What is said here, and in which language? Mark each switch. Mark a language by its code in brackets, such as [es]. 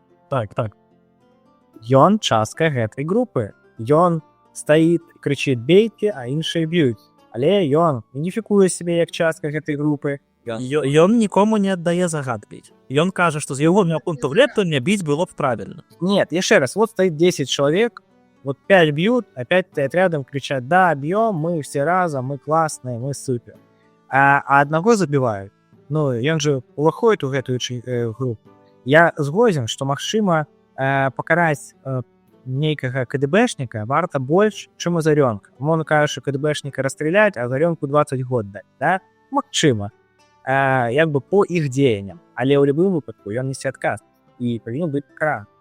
[be] Так. Ён частка гэтай групы. Ён стаіць, крычыць: бейце, а іншыя б'юць. Але ён ініфікуе сябе як частка гэтай групы. Ён нікому не аддае загад біць. Ён кажа, што з яго пункту гледжання біць было б правільна. [ru] Нет, [be] яшчэ раз, [ru] вот стоит 10 человек, вот 5 бьют, а 5 стоят рядом, кричат: да, бьем, мы все разом, мы классные, мы супер. А одного забивают. [be] Ну, ён же уваходит у гэтую групу. Я згоден, што магчыма пакараць нейкага КДБшніка варта больш, чым Азарёнка. Умоўна кажучы, КДБшніка расстраляць, а Азарёнку 20 год даць, да? Магчыма. Як бы по іх дзеянням. Але ў любым выпадку ён несе адказ і павінен быць пакараны.